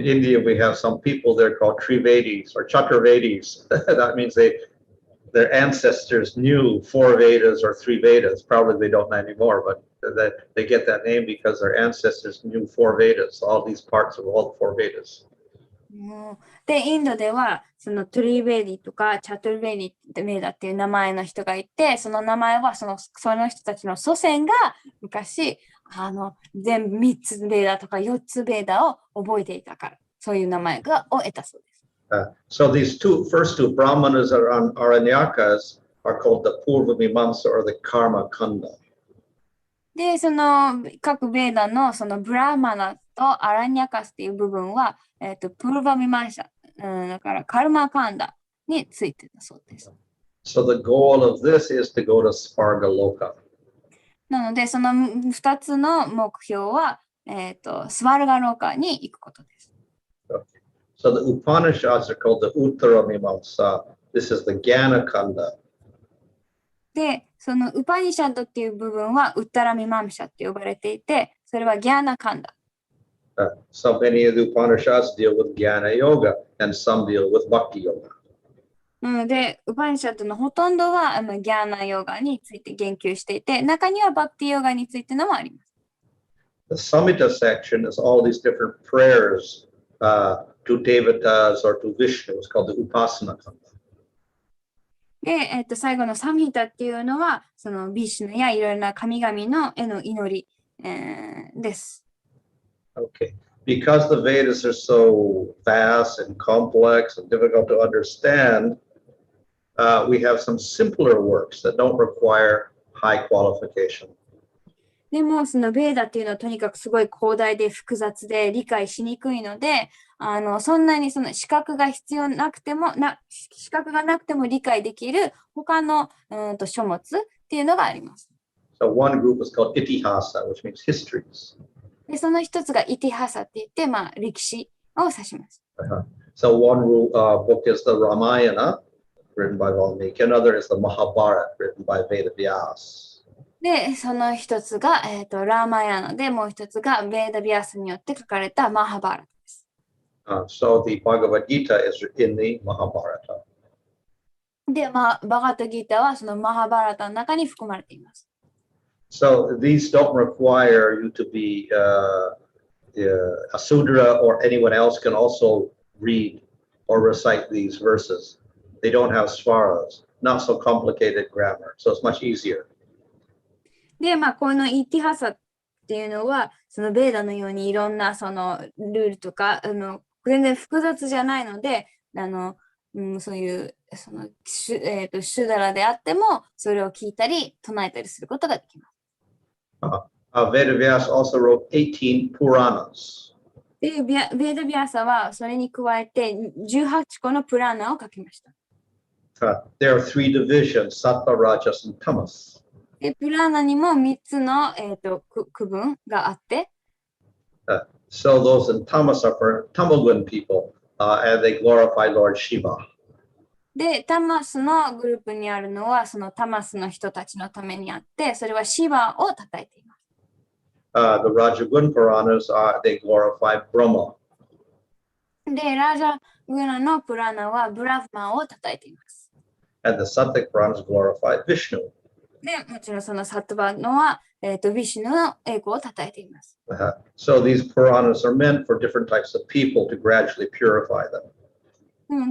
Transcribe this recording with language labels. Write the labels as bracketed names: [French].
[English] In India, we have some people there called Trivedis or Chaturvedis. That means their ancestors knew 4 Vedas or 3 Vedas. Probably they don't know anymore, but they get that name because their ancestors knew 4 Vedas, all these parts of all the 4 Vedas. [Japanese] で、インドではそのトリベディとかチャトルベディメーダっていう名前の人がいて、その名前はその人たちの祖先が昔全部3つベーダとか4つベーダを覚えていたから、そういう名前を得たそうです。 [English] So these first two Brahmanas or Aranyakas are called the Purva Mimamsa or the Karma Kanda. [Japanese] で、その各ベーダのそのブラーマナとアラニャカスっていう部分は、プルバミマンシャ、だからカルマカンダについてたそうです。 [English] So the goal of this is to go to Sparga Loka. [Japanese] なので、その2つの目標は、スワルガローカに行くことです。 [English] So the Upanishads are called the Uttara Mimamsa. This is the Jnana Kanda. [Japanese] で、そのウパニシャッドっていう部分はウッタラミマムシャって呼ばれていて、それはギャーナカンダ。 [English] So many of the Upanishads deal with Jnana Yoga, and some deal with Bhakti Yoga. [Japanese] で、ウパニシャッドのほとんどはギャーナヨガについて言及していて、中にはバクティヨガについてのもあります。 [English] The Samhita section is all these different prayers to Devatas or to Vishnu. It's called the Upasana Kanda. [Japanese] で、最後のサミヒタっていうのは、そのビシュヌやいろいろな神々のへの祈り、です。 [English] Okay. Because the Vedas are so vast and complex and difficult to understand, we have some simpler works that don't require high qualification. [Japanese] でも、そのベーダっていうのはとにかくすごい広大で複雑で理解しにくいので、そんなにその資格が必要なくても、資格がなくても理解できる他の書物っていうのがあります。 [English] So one group is called Itihasa, which means histories. [Japanese] で、その一つがイティハサって言って、歴史を指します。 [English] So one book is the Ramayana, written by Valmiki. Another is the Mahabharata, written by Vedas. [Japanese] で、その一つが、ラーマヤナで、もう一つがベーダビアスによって書かれたマハバーラタです。 [English] So the Bhagavad Gita is in the Mahabharata. [Japanese] で、バガタギータはそのマハバーラタの中に含まれています。 [English] So these don't require you to be a Sudra, or anyone else can also read or recite these verses. They don't have svaras, not so complicated grammar, so it's much easier. [Japanese] で、このイティハサっていうのは、そのベーダのようにいろんなそのルールとか、全然複雑じゃないので、そういうそのシュダラであっても、それを聞いたり唱えたりすることができます。 [English] Vedas also wrote 18 Puranas. [Japanese] で、ベーダビアサはそれに加えて18個のプラーナを書きました。 [English] There are three divisions, Sattva, Rajas, and Tamas. [Japanese] で、プラーナにも3つの、区分があって、 [English] So those in Tamas are for Tamagun people, and they glorify Lord Shiva. [Japanese] で、タマスのグループにあるのは、そのタマスの人たちのためにあって、それはシバを称えています。 [English] The Rajagun Puranas they glorify Brahma. [Japanese] で、ラージャグナのプラーナはブラフマを称えています。 [English] And the Sattvic Puranas glorify Vishnu. [Japanese] で、もちろんそのサットバのは、ビシュヌの栄光を称えています。 [English] So these Puranas are meant for different types of people to gradually purify them.